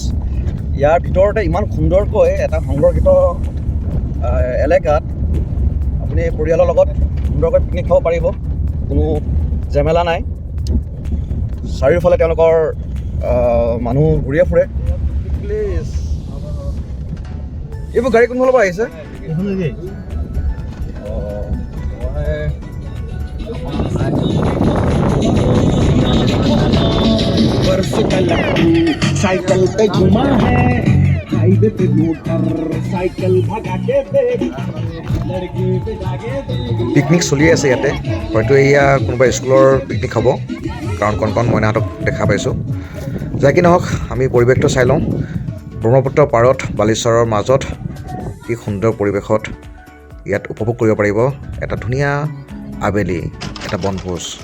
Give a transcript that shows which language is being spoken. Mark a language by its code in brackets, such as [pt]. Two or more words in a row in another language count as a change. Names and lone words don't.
[as] ইয়াৰ ভিতৰতে ইমান সুন্দৰকৈ এটা সংৰক্ষিত এলেকাত আপুনি পৰিয়ালৰ লগত সুন্দৰকৈ পিকনিক খাব পাৰিব, কোনো ঝেমেলা নাই। চাৰিওফালে তেওঁলোকৰ মানুহ ঘূৰিয়ে ফুৰে। প্লিজ এইবোৰ গাড়ী কোনফালৰ পৰা আহিছে? [hi] साइकिल पे घुमा है हाईवे पे मोटर साइकिल भगा के लड़की पे जागे। [as] পিকনিক চলি আছে ইয়াতে, হয়তো এয়া কোনোবা স্কুলৰ পিকনিক হ'ব, কাৰণ কণ কণ মইনাহঁতক দেখা পাইছোঁ। যাই কি নহওক, আমি পৰিৱেশটো চাই লওঁ। ব্ৰহ্মপুত্ৰ পাৰত বালিচৰৰ মাজত কি সুন্দৰ পৰিৱেশত ইয়াত উপভোগ কৰিব পাৰিব এটা ধুনীয়া আবেলি, এটা বনভোজ।